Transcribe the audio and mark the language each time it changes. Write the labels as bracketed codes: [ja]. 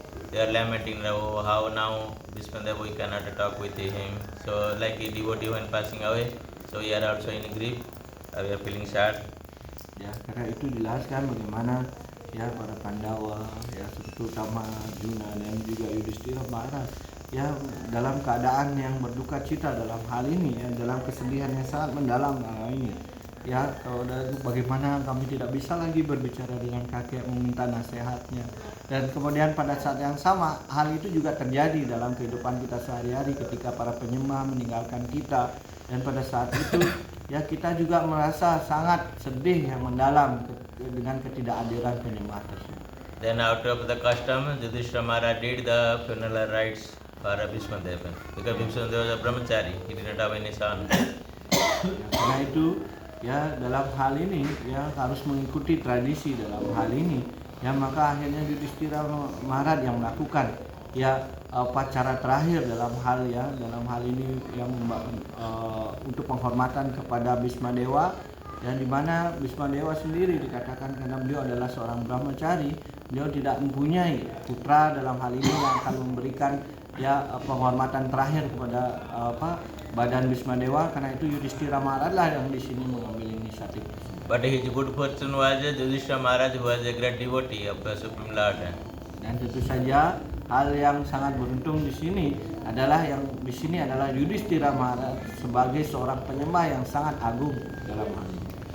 [en] They are lamenting, oh, how now Bhismadeva we cannot talk with him. So like a devotee when passing away, so we are also in grief. We are feeling sad. [id] Ya, karena itu dijelaskan bagaimana ya para Pandawa, ya terutama Arjuna dan juga Yudhishthira marah ya dalam keadaan yang berduka cita dalam hal ini, ya dalam kesedihan yang sangat mendalam dalam ini. Ya, kalau bagaimana kami tidak bisa lagi berbicara dengan kakek meminta nasihatnya. Dan kemudian pada saat yang sama hal itu juga terjadi dalam kehidupan kita sehari-hari ketika para penyembah meninggalkan kita, dan pada saat itu ya kita juga merasa sangat sedih yang mendalam dengan ketidakhadiran penyembah tersebut. [en] Then out of the custom, Yudhishthira Maharaj did the funeral rites for Bhismadeva. Because Bhismadeva was a brahmachari, he did not have any son. [id] Ya, karena itu ya dalam hal ini ya harus mengikuti tradisi dalam hal ini, ya maka akhirnya Yudhishthira Maharaj yang melakukan ya upacara terakhir dalam hal ini yang untuk penghormatan kepada Bhismadewa, dan di mana Bhismadewa sendiri dikatakan karena beliau adalah seorang brahmachari, beliau tidak mempunyai putra dalam hal ini yang akan memberikan ya penghormatan terakhir kepada badan Bhismadewa. Karena itu Yudhishthira Maharaj lah yang di sini mengambil inisiatif. [en] But his good fortune was Yudhishthira Maharaj who was a great devotee of the Supreme Lord. [id] Dan tentu saja hal yang sangat beruntung di sini adalah Yudhishthira Maharaj sebagai seorang penyembah yang sangat agung dalam hal ini.